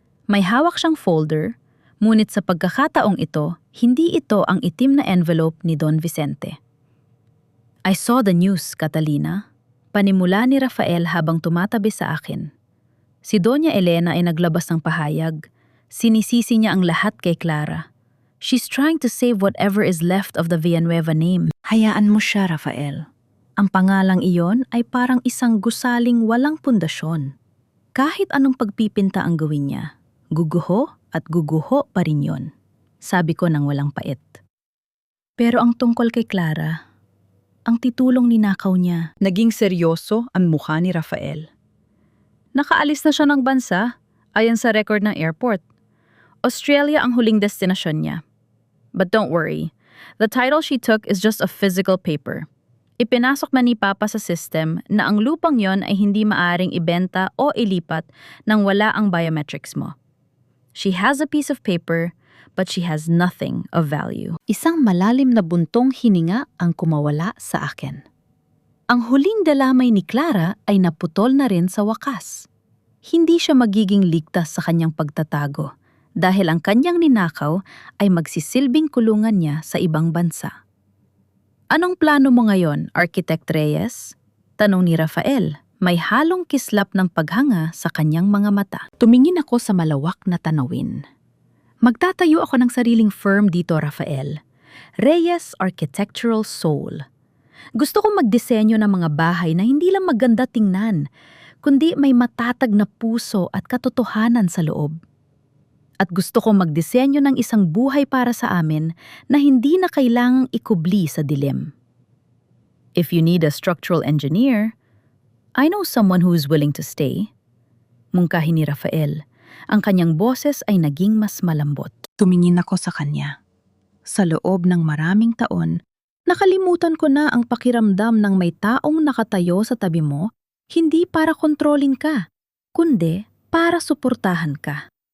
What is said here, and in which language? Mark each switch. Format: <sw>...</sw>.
<tl>May hawak siyang folder, ngunit sa pagkakataong ito, hindi ito ang itim na envelope ni Don Vicente.</tl> <en>I saw the news, Catalina.</en> <tl>Panimula ni Rafael habang tumatabi sa akin. Si Doña Elena ay naglabas ng pahayag. Sinisisi niya ang lahat kay Clara.</tl> <en>She's trying to save whatever is left of the Villanueva name.</en> <tl>Hayaan mo siya, Rafael. Ang pangalang iyon ay parang isang gusaling walang pundasyon. Kahit anong pagpipinta ang gawin niya, guguho at guguho pa rin yon. Sabi ko nang walang pait. Pero ang tungkol kay Clara, ang titulong ninakaw niya. Naging seryoso ang mukha ni Rafael. Nakaalis na siya ng bansa, ayon sa record ng airport. Australia ang huling destinasyon niya.</tl> <en>But don't worry, the title she took is just a physical paper.</en> <tl>Ipinasok man ni Papa sa system na ang lupang yon ay hindi maaring ibenta o ilipat nang wala ang biometrics mo.</tl> <en>She has a piece of paper, but she has nothing of value.</en> <tl>Isang malalim na buntong hininga ang kumawala sa akin. Ang huling dalamay ni Clara ay naputol na rin sa wakas. Hindi siya magiging ligtas sa kanyang pagtatago dahil ang kanyang ninakaw ay magsisilbing kulungan niya sa ibang bansa. Anong plano mo ngayon, Architect Reyes? Tanong ni Rafael, may halong kislap ng paghanga sa kanyang mga mata. Tumingin ako sa malawak na tanawin. Magtatayo ako ng sariling firm dito, Rafael. Reyes Architectural Soul. Gusto kong magdisenyo ng mga bahay na hindi lang maganda tingnan, kundi may matatag na puso at katotohanan sa loob. At gusto kong magdisenyo ng isang buhay para sa amin na hindi na kailangang ikubli sa dilim.</tl> <en>If you need a structural engineer, I know someone who is willing to stay.</en> <tl>Mungkahi ni Rafael. Ang kanyang boses ay naging mas malambot. Tumingin ako sa kanya. Sa loob ng maraming taon, nakalimutan ko na ang pakiramdam ng may taong nakatayo sa tabi mo, hindi para kontrolin ka, kundi para suportahan ka.</tl>